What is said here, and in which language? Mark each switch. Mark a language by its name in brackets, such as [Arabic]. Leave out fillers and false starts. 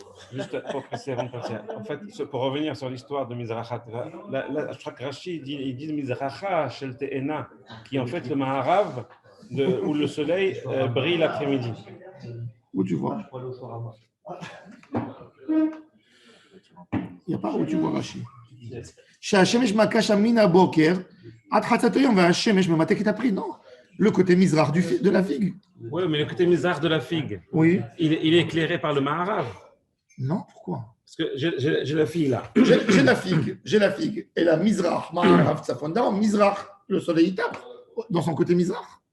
[French] Juste pour passer avant de passer. En fait, pour revenir sur l'histoire de Mizrachat, je crois que Rashi il dit Mizracha Shel Te'ena, qui est en fait le Maharav où le soleil brille l'après-midi. Où tu vois? Il n'y a pas où tu vois Rashi. [Hebrew] שהשמש מכה מן הבוקר עד חצות היום והשמש ממתקת הפרי. [French] Non, le côté Mizrach de la figue. Oui, mais le côté Mizrach de la figue, oui. Il est éclairé par le Maharav. Non, pourquoi? Parce que j'ai la figue là. J'ai la figue. Et la Mizrach, Maharav, Tzafon. D'abord, Mizrach, le soleil il tape dans son côté Mizrach.